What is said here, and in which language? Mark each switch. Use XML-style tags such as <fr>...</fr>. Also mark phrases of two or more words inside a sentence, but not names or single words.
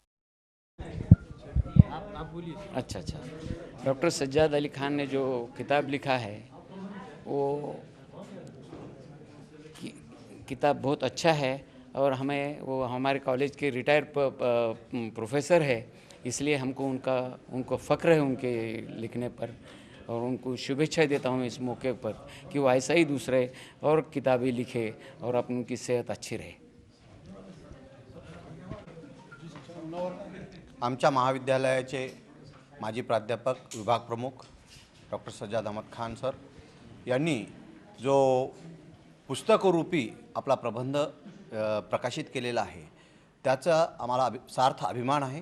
<ur>اچھا ڈاکٹر سجاد علی خان نے جو کتاب لکھا ہے وہ کتاب بہت اچھا ہے، اور وہ ہمارے کالج کے</ur> <en>retire professor</en> <ur>ہے، اس لیے ان کو فخر ہے ان کے لکھنے پر، اور ان کو شبھیچھا دیتا ہوں اس موقع پر کہ وہ ایسا ہی دوسرے اور کتابیں لکھے اور ان کی صحت اچھی رہے۔</ur> <mr>आमच्या महाविद्यालयाचे माजी प्राध्यापक विभाग प्रमुख डॉक्टर सज्जाद अहमद खान सर यांनी जो पुस्तकरूपी आपला प्रबंध प्रकाशित केलेला आहे त्याचा आम्हाला सार्थ अभिमान आहे।</mr>